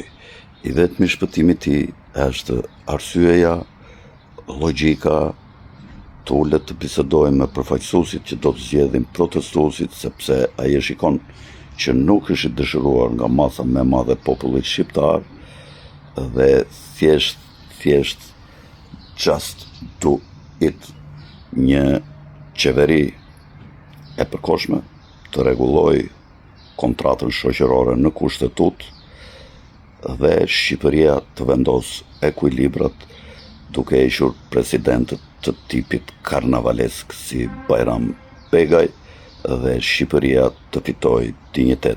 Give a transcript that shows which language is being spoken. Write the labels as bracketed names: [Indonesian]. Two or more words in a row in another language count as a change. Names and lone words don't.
[Albanian] I vetmi shpëtimi i tij është arsyeja, logjika, tullet të bisedojmë me përfaqësuesit që do të zgjedhin protestuesit, sepse ai e shikon që nuk është i dëshiruar nga masa më e madhe e popullit shqiptar dhe thjesht [English] just do it, [Albanian] një qeveri e përkohshme të rregulloj kontratën shoqërore në kushtetut dhe Shqipëria të vendos ekuilibrat duke hequr presidentët të tipit karnavalesk si Bajram Begaj dhe Shqipëria të fitoj dinjitet.